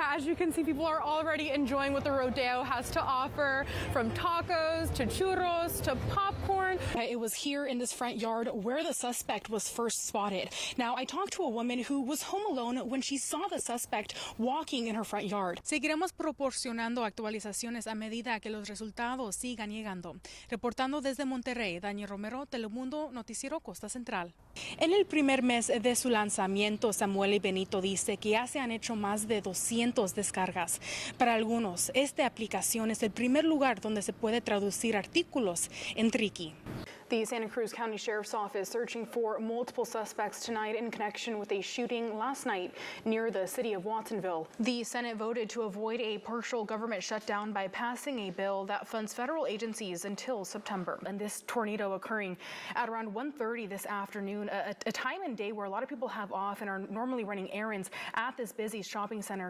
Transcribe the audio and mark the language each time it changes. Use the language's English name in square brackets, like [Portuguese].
[English] As you can see, people are already enjoying what the rodeo has to offer, from tacos to churros to popcorn. It was here in this front yard where the suspect was first spotted. Now, I talked to a woman who was home alone when she saw the suspect walking in her front yard. [Spanish] Seguiremos proporcionando actualizaciones a medida que los resultados sigan llegando. Reportando desde Monterrey, Dania Romero, Telemundo, Noticiero Costa Central. En el primer mes de su lanzamiento, Samuel y Benito dice que ya se han hecho más de 200 descargas. Para algunos, esta aplicación es el primer lugar donde se puede traducir artículos en triqui. [English] The Santa Cruz County Sheriff's Office searching for multiple suspects tonight in connection with a shooting last night near the city of Watsonville. The Senate voted to avoid a partial government shutdown by passing a bill that funds federal agencies until September. And this tornado occurring at around 1:30 this afternoon, a time and day where a lot of people have off and are normally running errands at this busy shopping center.